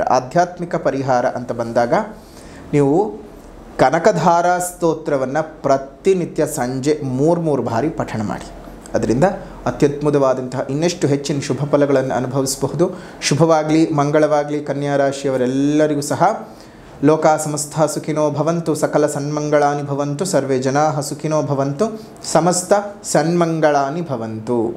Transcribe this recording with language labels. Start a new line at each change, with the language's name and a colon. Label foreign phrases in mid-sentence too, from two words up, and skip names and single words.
Kannada: ಆಧ್ಯಾತ್ಮಿಕ ಪರಿಹಾರ ಅಂತ ಬಂದಾಗ ನೀವು ಕನಕಧಾರಾ ಸ್ತೋತ್ರವನ್ನು ಪ್ರತಿನಿತ್ಯ ಸಂಜೆ 3 ಬಾರಿ ಪಠಣ ಮಾಡಿ. ಅದರಿಂದ ಅತ್ಯದ್ಭುತವಾದಂತಹ ಇನ್ನಷ್ಟು ಹೆಚ್ಚಿನ ಶುಭ ಫಲಗಳನ್ನು ಅನುಭವಿಸಬಹುದು. ಶುಭವಾಗಲಿ, ಮಂಗಳವಾಗಲಿ. ಕನ್ಯಾ ರಾಶಿಯವರೆಲ್ಲರಿಗೂ ಸಹ
Sanskrit: ಲೋಕ ಸಮಸ್ತ ಸುಖಿನೋ ಭವಂತು, ಸಕಲ ಸನ್ಮಂಗಳಾನಿ ಭವಂತು, ಸರ್ವೇ ಜನಾಃ ಸುಖಿನೋ ಭವಂತು, ಸಮಸ್ತ ಸನ್ಮಂಗಳಾನಿ ಭವಂತು.